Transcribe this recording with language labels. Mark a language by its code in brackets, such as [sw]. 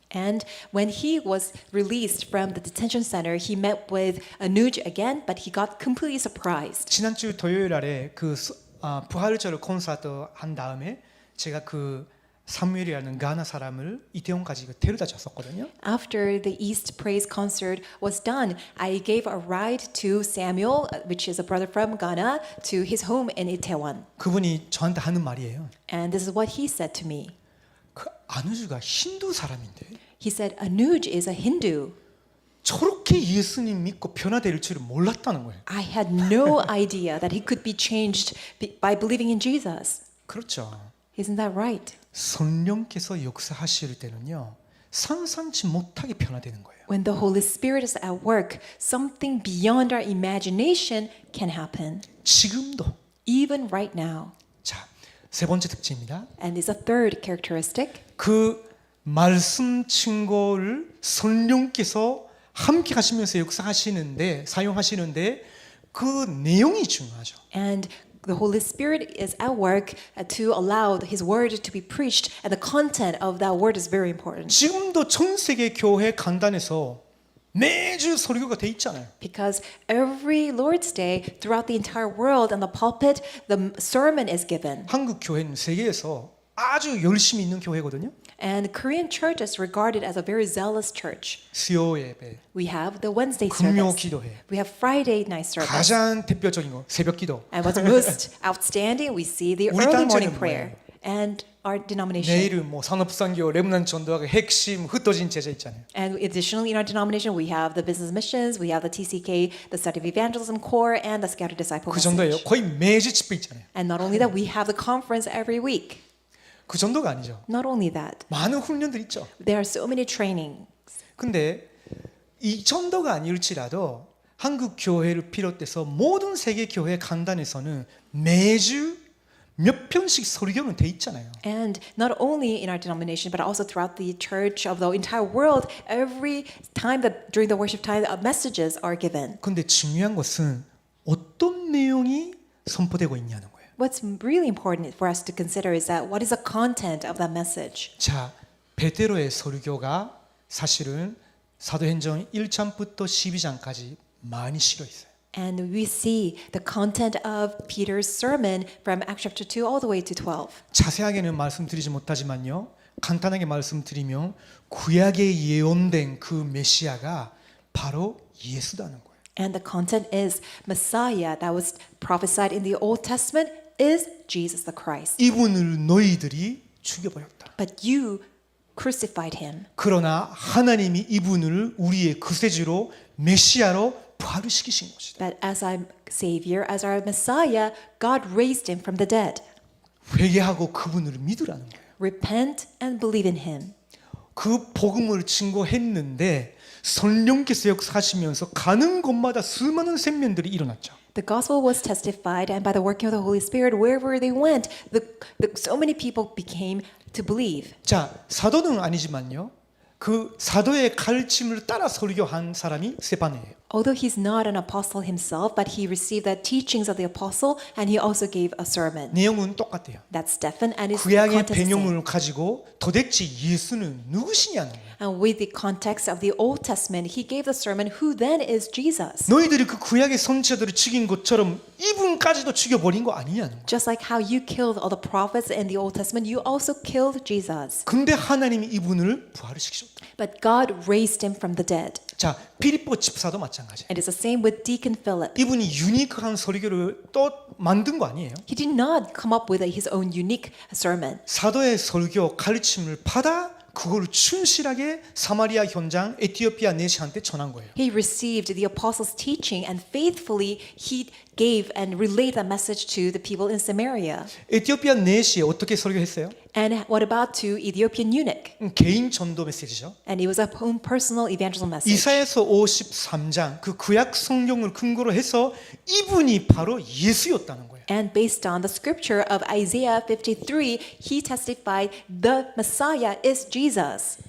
[en] And when he was released from the detention center, he met with Anuj again, but he got completely surprised. [ko] 지난주 토요일 날에 그 부활절 콘서트 한 다음에 제가 그 사무엘이라는 가나 사람을 이태원까지 데려다 줬었거든요. [en] After the East Praise concert was done, I gave a ride to Samuel, which is a brother from Ghana, to his home in Itaewon. [ko] 그분이 저한테 하는 말이에요. [en] And this is what he said to me. [ko] 그 아누주가 힌두 사람인데 [en] He said, Anuj is a Hindu. [ko] 저렇게 예수님 믿고 변화될 줄은 몰랐다는 거예요. [en] I had no idea that he could be changed by believing in Jesus. [ko] 그렇죠. [en] Isn't that right? [ko] 성령께서 역사하실 때는요 상상치 못하게 변화되는 거예요. [en] When the Holy Spirit is at work, something beyond our imagination can happen. [ko] 지금도. [en] Even right now. [ko] 자, 세 번째 특징입니다. [en] And it's a third characteristic. [ko] 그 말씀 증거를 성령께서 함께 하시면서 역사하시는데 사용하시는데 그 내용이 중요하죠. [en] And the Holy Spirit is at work to allow His word to be preached, and the content of that word is very important. [ko] 지금도 전 세계 교회 강단에서 매주 설교가 돼 있잖아요. [en] Because every Lord's Day throughout the entire world on the pulpit, the sermon is given. [ko] 한국 교회는 세계에서 아주 열심히 있는 교회거든요. [en] And Korean church is regarded as a very zealous church. [ko] 수요 예배, [en] We have the Wednesday [ko] 금요 [en] service. [ko] 기도회, [en] We have Friday night service. [ko] 가장 대표적인 거 새벽 기도. [en] And what's most outstanding, we see the [ko] 우리 [en] early [ko] 단체는 [en] morning prayer. And our denomination. [ko] 내일은 뭐 산업산교, 레문난 전도학의 핵심 흩어진 제자 있잖아요. [en] And additionally, in our denomination, we have the business missions, we have the TCK, the study of evangelism core, and the scattered disciple [ko] 그 정도예요. [en] message. [ko] 거의 매주 집회 있잖아요. [en] And not only that, we have the conference every week. [ko] 그 정도가 아니죠. [en] Not only that, [ko] 많은 훈련들 있죠. [en] there are so many trainings. [ko] 근데 이 정도가 아닐지라도 한국 교회를 비롯해서 모든 세계 교회 강단에서는 매주 몇 편씩 설교는 돼 있잖아요. [en] And not only in our denomination, but also throughout the church of the entire world, every time that during the worship time, messages are given. [ko] 근데 중요한 것은 어떤 내용이 선포되고 있냐는 거예요. [en] What's really important for us to consider is that what is the content of that message? [ko] 자, 베드로의 설교가 사실은 사도행전 1장부터 12장까지 많이 실어 있어요. [en] And we see the content of Peter's sermon from Acts chapter 2 all the way to 12. [ko] 자세하게는 말씀드리지 못하지만요. 간단하게 말씀드리면 구약에 예언된 그 메시아가 바로 예수라는 거예요. [en] And the content is Messiah that was prophesied in the Old Testament is Jesus the Christ. [ko] 이분을 너희들이 죽여버렸다. [en] But you crucified him. [ko] 그러나 하나님이 이분을 우리의 구세주로 메시아로 부활시키신 것이다. [en] But as our Savior, as our Messiah, God raised him from the dead. [ko] 회개하고 그분을 믿으라는 거예요. [en] Repent and believe in him. [ko] 그 복음을 증거했는데 성령께서 역사하시면서 가는 곳마다 수많은 생명들이 일어났죠. [en] The gospel was testified, and by the working of the Holy Spirit, wherever they went, so many people became to believe. [ko] 자, 사도는 아니지만요. 그 사도의 가르침을 따라 설교한 사람이 스테파노예요. [en] Although he's not an apostle himself, but he received the teachings of the apostle, and he also gave a sermon. [ko] 내용은 똑같아요. [en] That's Stephen, and his [ko] 구약의 [en] context is the same. [ko] 배경을 가지고 도대체 예수는 누구시냐는 거예요. [en] And with the context of the Old Testament, he gave the sermon, who then is Jesus? [ko] 너희들이 그 구약의 선지자들을 죽인 것처럼 이분까지도 죽여버린 거 아니냐는 거예요. [en] Just like how you killed all the prophets in the Old Testament, you also killed Jesus. [ko] 근데 하나님이 이분을 부활시키셨다. [en] But God raised him from the dead. [ko] 자, 피리포 집사도 마찬가지예요. [en] And it's the same with Deacon Philip. [ko] 이분이 유니크한 설교를 또 만든 거 아니에요. [en] He did not come up with his own unique sermon. [ko] 사도의 설교 가르침을 받아 그걸 충실하게 사마리아 현장 에티오피아 내시한테 전한 거예요. [en] He received the apostles' teaching and faithfully he gave and relayed that message to the people in Samaria. [ko] 에티오피아 내시에 어떻게 설교했어요? [en] And what about to Ethiopian eunuch? [ko] 개인 전도 메시지죠. [en] And it was a own personal evangelism message. [ko] 이사야서 53장 그 구약 성경을 근거로 해서 이분이 바로 예수였다는 거예요. [en] And based on the scripture of Isaiah 53, he testified the Messiah is Jesus.